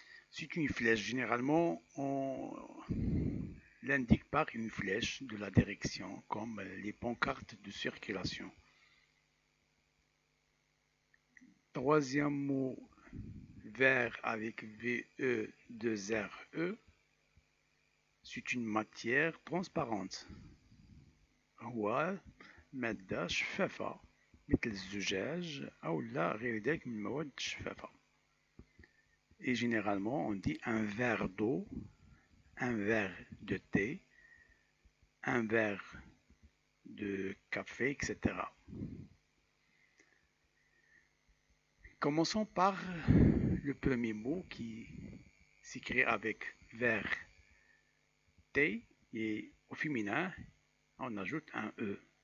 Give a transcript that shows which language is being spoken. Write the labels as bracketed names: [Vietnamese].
[French] C'est une flèche, généralement on l'indique par une flèche de la direction, comme les pancartes de circulation. Troisième mot, vert avec VE2RE, c'est une matière transparente. [Arabic] هو مادة شفافة مثل الزجاج أو لا غير ذلك من المواد الشفافة. [French] Et généralement on dit un verre d'eau, un verre de thé, un verre de café, etc. Commençons par le premier mot qui s'écrit avec verre T et au féminin on ajoute un E.